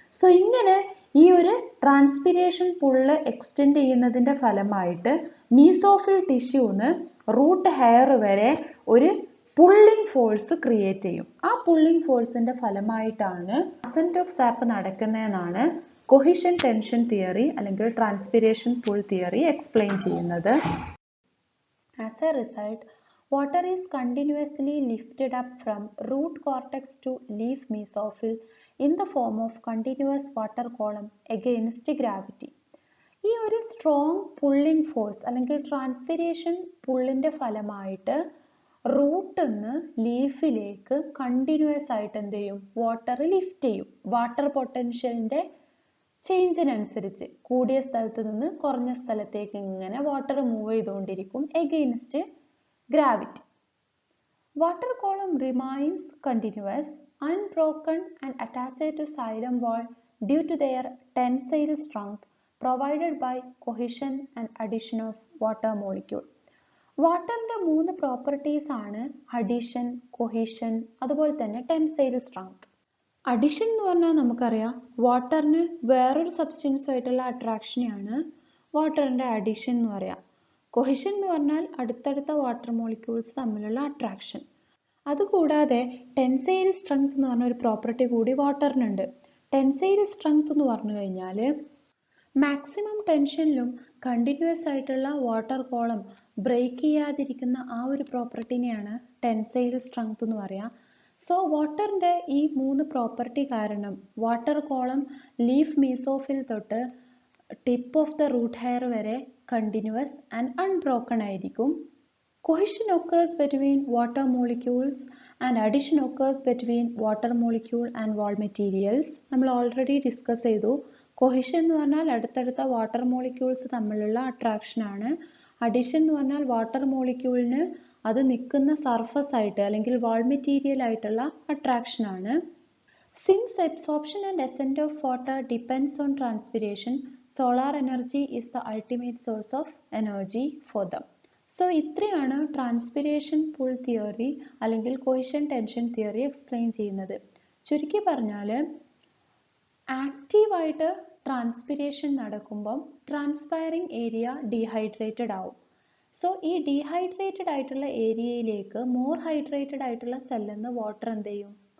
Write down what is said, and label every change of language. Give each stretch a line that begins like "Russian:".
Malayalam: So ഇങ്ങനെ ഈ ഒരു ട്രാൻസ്പിരേഷൻ പുള്ള് എക്സ്റ്റെൻഡ് ചെയ്യുന്നതിന്റെ ഫലമായിട്ട് മീസോഫിൽ ടിഷ്യൂന്ന് റൂട്ട് ഹെയർ വരെ ഒരു പുള്ളിംഗ് ഫോഴ്സ് ക്രിയേറ്റ് ചെയ്യും. ആ പുള്ളിംഗ് ഫോഴ്സിന്റെ ഫലമായിട്ടാണ് assent of sap നടക്കുന്നതെന്നാണ് cohesion tension theory അല്ലെങ്കിൽ ട്രാൻസ്പിരേഷൻ പുൾ തിയറി എക്സ്പ്ലെയിൻ ചെയ്യുന്നത്.
English: As a result, water is continuously lifted up from root cortex to leaf mesophil in the form of continuous water column against gravity.
Malayalam: ഈ ഒരു strong pulling force അല്ലെങ്കിൽ transpiration പുള്ളിന്റെ ഫലമായിട്ട് റൂട്ടിന്ന് ലീഫിലേക്ക് continuous ആയിട്ട് എന്ത് ചെയ്യും? Water lift ചെയ്യും. Water പൊട്ടൻഷ്യലിന്റെ ചേഞ്ചിനനുസരിച്ച് കൂടിയ സ്ഥലത്ത് നിന്ന് കുറഞ്ഞ സ്ഥലത്തേക്ക് ഇങ്ങനെ വാട്ടർ മൂവ് ചെയ്തുകൊണ്ടിരിക്കും
English: Against gravity. Water column remains continuous, unbroken and attached to xylem wall due to their tensile strength provided by cohesion and addition of water molecule.
Malayalam: വാട്ടറിന്റെ 3 properties ആണ് addition, cohesion, അതുപോലെ തന്നെ ടെൻസൈൽ സ്ട്രെങ്ത്. അഡിഷൻ എന്ന് പറഞ്ഞാൽ നമുക്കറിയാം വാട്ടറിന് വേറൊരു സബ്സ്റ്റൻസുമായിട്ടുള്ള അട്രാക്ഷനെയാണ് വാട്ടറിന്റെ addition എന്ന് പറയാം. Cohesion എന്ന് പറഞ്ഞാൽ അടുത്തടുത്ത വാട്ടർ മോളിക്യൂൾസ് തമ്മിലുള്ള അട്രാക്ഷൻ. അതുകൂടാതെ ടെൻസൈൽ സ്ട്രെങ്ത് എന്ന് പറഞ്ഞ ഒരു പ്രോപ്പർട്ടി കൂടി വാട്ടറിനുണ്ട്. ടെൻസൈൽ സ്ട്രെങ്ത് എന്ന് പറഞ്ഞു കഴിഞ്ഞാൽ മാക്സിമം ടെൻഷനിലും കണ്ടിന്യൂസ് ആയിട്ടുള്ള വാട്ടർ കോളം ബ്രേക്ക് ചെയ്യാതിരിക്കുന്ന ആ ഒരു പ്രോപ്പർട്ടിനെയാണ് ടെൻസൈൽ സ്ട്രെങ്ത് എന്ന് പറയാം. സോ വാട്ടറിന്റെ ഈ 3 പ്രോപ്പർട്ടി കാരണം വാട്ടർ കോളം ലീഫ് മീസോഫിൽ തൊട്ട് tip of the root hair വരെ
English: continuous and unbroken
Malayalam: ആയിരിക്കും.
English: Cohesion occurs between water molecules and addition occurs between water molecule and wall materials.
Malayalam: നമ്മൾ ഓൾറെഡി ഡിസ്കസ് ചെയ്തു. Cohesion എന്ന് പറഞ്ഞാൽ അടുത്തടുത്ത വാട്ടർ മോളിക്യൂൾസ് തമ്മിലുള്ള attraction ആണ്. അഡിഷൻ എന്ന് പറഞ്ഞാൽ വാട്ടർ മോളിക്യൂളിന് അത് നിൽക്കുന്ന സർഫസ് ആയിട്ട് അല്ലെങ്കിൽ വാൾ മെറ്റീരിയൽ ആയിട്ടുള്ള അട്രാക്ഷൻ ആണ്.
English: Since absorption and ascent of water depends on transpiration, solar energy is the ultimate source of energy for them.
Malayalam: So ഇത്രയാണ് ട്രാൻസ്പിരേഷൻ പുൾ തിയറി അല്ലെങ്കിൽ കൊഹിഷൻ ടെൻഷൻ തിയറി എക്സ്പ്ലെയിൻ ചെയ്യുന്നത്. ചുരുക്കി പറഞ്ഞാൽ ആക്റ്റീവായിട്ട് ട്രാൻസ്പിരേഷൻ നടക്കുമ്പം ട്രാൻസ്പയറിംഗ് ഏരിയ ഡീഹൈഡ്രേറ്റഡ് ആവും. So ഈ dehydrated ആയിട്ടുള്ള ഏരിയയിലേക്ക് മോർ ഹൈഡ്രേറ്റഡ് ആയിട്ടുള്ള സെല്ലിൽ നിന്ന് വാട്ടർ എന്ത് ചെയ്യും?